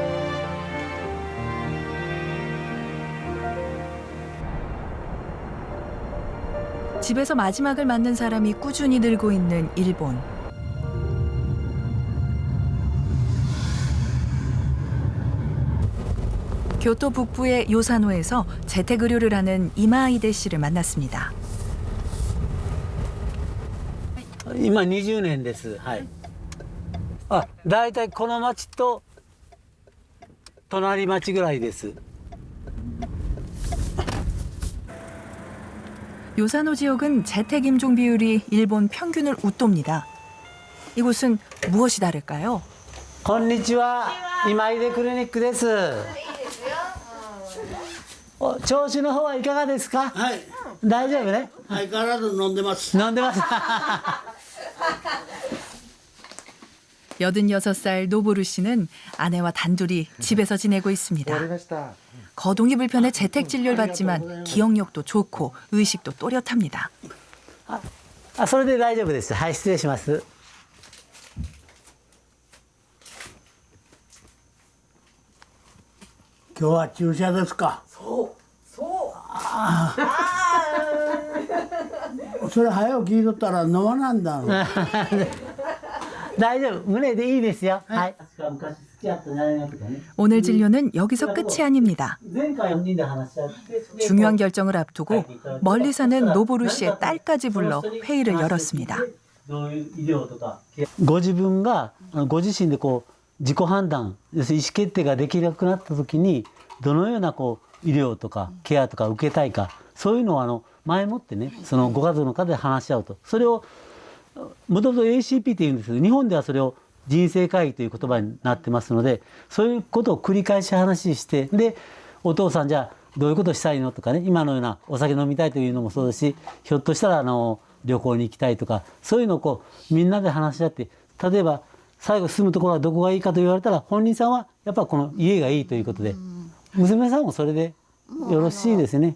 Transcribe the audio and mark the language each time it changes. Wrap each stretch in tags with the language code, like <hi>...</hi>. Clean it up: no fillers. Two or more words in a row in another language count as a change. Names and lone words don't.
<ko>집에서 마지막을 맞는 사람이 꾸준히 늘고 있는 일본. 교토 북부의 요사노에서 재택의료를 하는 이마이데 씨를 만났습니다.</ko> <ja>今20年です。はい。あ、だいたいこの町と隣町ぐらいです。</ja> <ko>요사노 지역은 재택 임종 비율이 일본 평균을 웃돕니다. 이곳은 무엇이 다를까요?</ko> <ja>こんにちは。今井出クリニックです。お調子の方はいかがですか？はい。大丈夫ね？相変わらず飲んでます。飲んでます。</ja> <ko>86살 노보루 씨는 아내와 단둘이 집에서 지내고 있습니다. 거동이 불편해 재택 진료를 받지만 기억력도 좋고 의식도 또렷합니다.</ko> <ja>あ、それで大丈夫です。はい、失礼します。今日は注射ですか？そう。ああ。それ早く聞いとったら飲まなんだ。大丈夫。胸でいいですよ。はい。</ja> <ko>오늘 진료는 여기서 끝이 아닙니다. 중요한 결정을 앞두고 멀리 사는 노보루 씨의 딸까지 불러 회의를 열었습니다.</ko> <ja>ご自分がご自身でこう自己判断、要するに意思決定ができなくなった時にどのようなこう医療とかケアとか受けたいか、そういうのを前もってね、そのご家族の方で話し合うと、それをもともと ACP っていうんですけど、日本ではそれを人生会議という言葉になってますので、そういうことを繰り返し話して、でお父さんじゃあどういうことしたいのとかね、今のようなお酒飲みたいというのもそうですし、ひょっとしたら旅行に行きたいとか、そういうのをこうみんなで話し合って、例えば最後住むところはどこがいいかと言われたら、本人さんはやっぱこの家がいいということで、娘さんもそれでよろしいですね。</ja>